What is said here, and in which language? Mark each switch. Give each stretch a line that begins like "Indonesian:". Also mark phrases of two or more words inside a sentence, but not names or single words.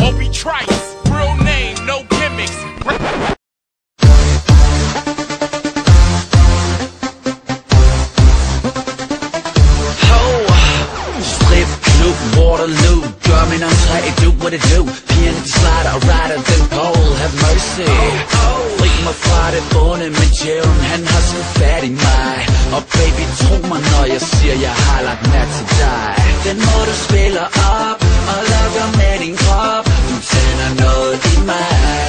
English: Trice, real name, no gimmicks.
Danish: Waterloo, gør min entré,
English: do what it do.
Danish: Pigerne de slider og rider den pole,
English: have mercy.
Danish: Fri mig fra det onde, men djævlen han har så fat i mig. Og baby, tro mig når jeg siger, jeg har lagt mærke til dig. Den må du spiller op, og lukker med din krop. Du tænder noget i mig.